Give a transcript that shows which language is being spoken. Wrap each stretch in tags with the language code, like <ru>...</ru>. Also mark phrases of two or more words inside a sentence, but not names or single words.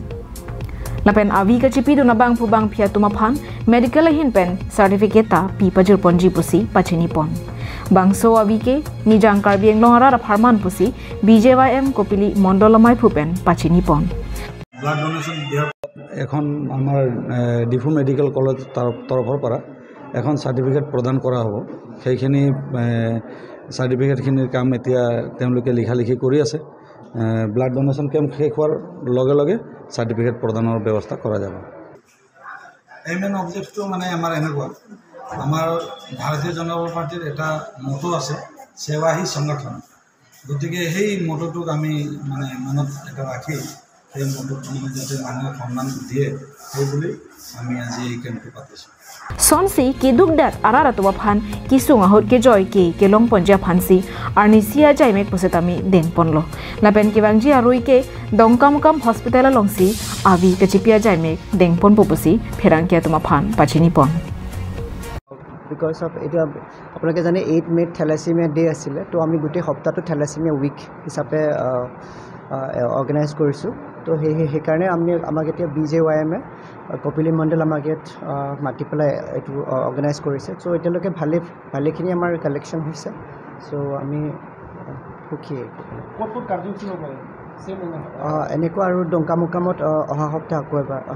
<mjw>Lapen Avi Kachipidun Abang Pubang Pia Tumapan, Medical Hinpen, Certificate Pi Pajurpon Jipusi, Pachinipon. Bangso Avike, Nijang Karbi Anglong Ara Aparman Pusi, BJYM Kopili Mondolamai Pupen, Pachinipon.</mjw> <en>Blood donation</en> <as>এখন আমার ডিফু মেডিকেল কলেজ তরফৰ পৰা এখন সার্টিফিকেট প্রদান করা হ'ব সেইখিনি সার্টিফিকেটখিনিৰ কাম এতিয়া তেওঁলোকে লিখি কৰি আছে</as> <en>blood donation camp</en> <as>শেষ হোৱাৰ লগে লগে সার্টিফিকেট প্ৰদানৰ ব্যৱস্থা কৰা যাব</as> <en>main objectটো</en> <as>মানে আমাৰ এনেকুৱা আমাৰ ভাৰতীয় জনতা পাৰ্টিৰ এটা মটো আছে</as> <hi>सेवा ही संगठन</hi> <as>গতিকে সেই মটোটোক আমি মানে মনত এটা ৰাখি এই মটোটো মানে যাতে মানুহে সন্মান দিয়ে সেই বুলি আমি আজি এই কেম্পটো পাতিছো</as> <mjw>Sonsi ki dugdat arara to phan ki sunga hot ke joy ke long ponja phansi arni sia jai mek posetami deng ponlo lapen ki bangji arui ke dongkam hospital longsi avi ke chipia jai mek deng pon popusi pherang ke tuma phan pachini pon</mjw> <en>because of</en> <as>এটা আপোনালোকে জানে 8 মে</as> <en>thalassemia day</en> <as>আছিল তো আমি গোটে সপ্তাহটো</as> <en>thalassemia week</en> <as>হিচাপে অর্গানাইজ কৰিছো তো সেই কাৰণে আমি আমাক এতিয়া BJYM কপিলি মণ্ডল আমাক মাটি পেলাই এটো অর্গানাইজ কৰিছে সো এতিয়ালৈকে ভালেখিনি আমাৰ কালেকশন হৈছে সো আমি সুখী কত কাৰ্যসূচী হ'ব সেম এনেকুৱা আৰু ডংকামুকামত অহা সপ্তাহ আকৌ এবাৰ হ'ব</as>